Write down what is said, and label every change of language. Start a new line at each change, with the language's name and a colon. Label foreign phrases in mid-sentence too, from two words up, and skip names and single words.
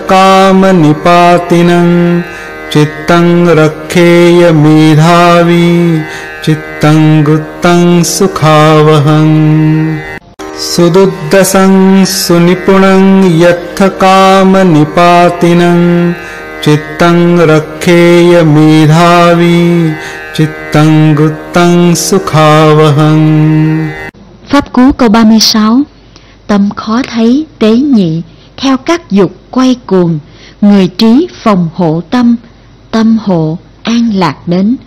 Pali: kama nipatinang Chittang rakheya medhavi Chittang guttang sukhavahang Sududdasang sunipunang yattha kama nipatinang Chittang rakheya medhavi Chittang guttang sukhavahang.
Vietnamese: Pháp cú câu 36. Tâm khó thấy tế nhị, theo các dục quay cuồng, người trí phòng hộ tâm, tâm hộ an lạc đến.